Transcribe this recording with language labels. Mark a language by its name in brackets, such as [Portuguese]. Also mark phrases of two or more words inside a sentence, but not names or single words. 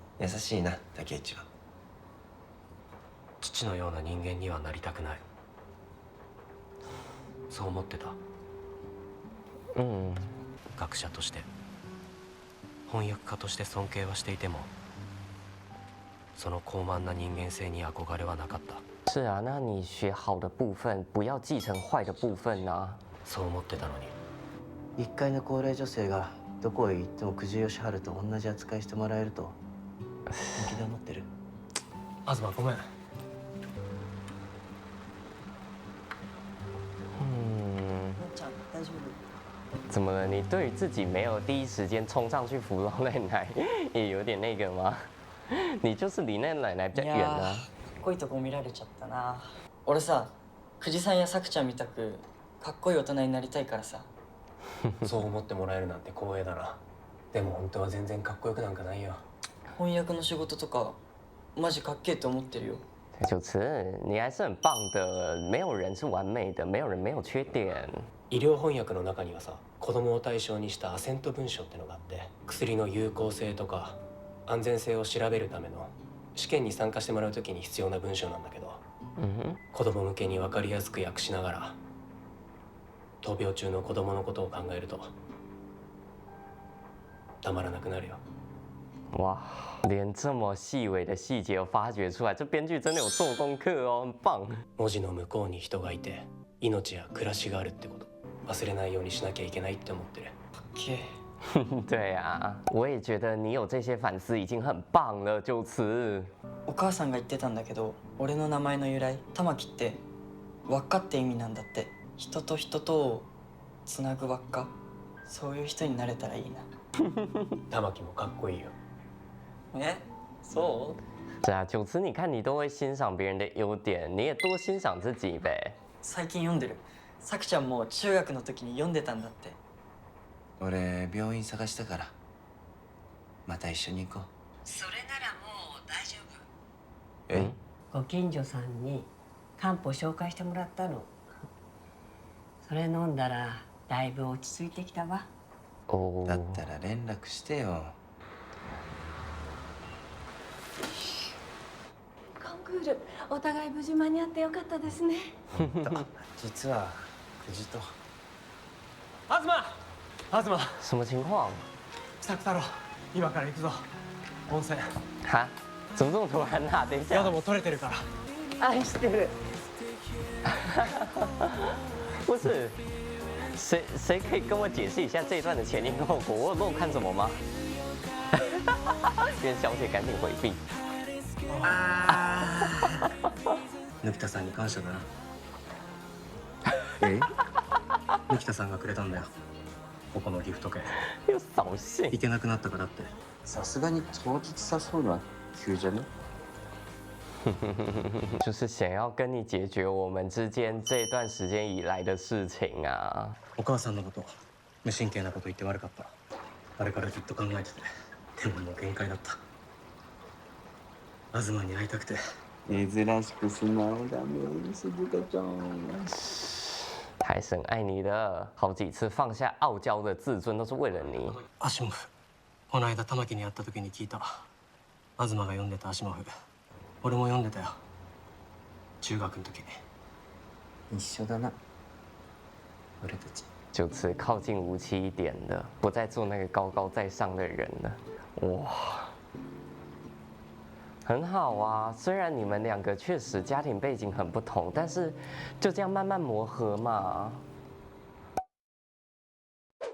[Japanese] 優しいな、竹内は。父のような人間にはなりたくない。そう思ってた。うん。学者として翻訳家として尊敬はしていてもその高慢な人間性に憧れはなかった。 [Chinese] 是啊，那你学好的部分，不要继承坏的部分啊。 [Japanese] そう思ってたのに。 1階の高齢女性がどこへ行っても久慈義治と同じ扱いしてもらえると本気で思ってる？東ごめん。ちゃん大丈夫？ [Chinese] 怎么了？你对于自己没有第一时间冲上去扶老奶奶，也有点那个吗？你就是离那奶奶比较远啊。 [Japanese] かっこいいとこ見られちゃったな。俺さ、久慈さんやさくちゃんみたくかっこいい大人になりたいからさ。そう思ってもらえるなんて光栄だな。でも本当は全然かっこよくなんかないよ。翻訳の仕事とかマジかっけえって思ってるよ。 [Chinese] 九慈，你还是很棒的。没有人是完美的，没有人没有缺点。 [Japanese] 医療翻訳の中にはさ、子供を対象にしたアセント文書ってのがあって、薬の有効性とか安全性を調べるための試験に参加してもらうときに必要な文章なんだけど、子供向けに分かりやすく訳しながら闘病中の子供のことを考えるとたまらなくなるよ。 [Chinese] 哇，连这么细微的细节都发掘出来，这编剧真的有做功课哦，很棒。 [Japanese] 文字の向こうに人がいて、命や暮らしがあるってこと忘れないようにしなきゃいけないって思ってる。かっけえ。 [Chinese] 对啊，我也觉得你有这些反思已经很棒了，九慈。 [Japanese] お母さんが言ってたんだけど、俺の名前の由来、玉木って輪っかって意味なんだって。人と人とをつなぐ輪っか。そういう人になれたらいいな。玉木もかっこいいよ。そう？ [Chinese] 是啊，九慈，你看你都会欣赏别人的优点，你也多欣赏自己呗。 [Japanese] 最近読んでる。さくちゃんも中学の時に読んでたんだって。俺病院探したからまた一緒に行こう。それならもう大丈夫。え？ご近所さんに漢方紹介してもらったの。それ飲んだらだいぶ落ち着いてきたわ。だったら連絡してよ。コンクールお互い無事間に合ってよかったですね。実は久慈と。東 [Chinese] 什么情况？ [Japanese] 作太郎、今から行くぞ。温泉。 [Chinese] 哈？怎么这么突然啊？等一下。 [Japanese] 宿も取れてるから。愛してる。 [Chinese] 不是，谁可以跟我解释一下这一段的前因后果？我有漏看什么吗？袁小姐赶紧回避。 [Japanese] 貫田さんに感謝だな。貫田さんがくれたんだよ、ここのギフト券。 [Chinese] 又扫兴。 [Japanese] 行けなくなったからって。さすがに当日誘うのは急じゃね？ [Chinese] 就是想要跟你解决我们之间这段时间以来的事情啊。 [Japanese] お母さんのこと無神経なこと言って悪かった。あれからずっと考えてて、でももう限界だった。東に会いたくて。珍しく素直だね、静香ちゃん。 [Chinese] 还是很爱你的，好几次放下傲娇的自尊都是为了你。 [Japanese] アシモフ、この間玉木に会った時に聞いた。東が読んでたアシモフ、俺も読んでたよ、中学の時。一緒だな、俺たち。 [Chinese] 就此靠近无期一点的，不再做那个高高在上的人了。哇，很好啊。虽然你们两个确实家庭背景很不同，但是就这样慢慢磨合嘛。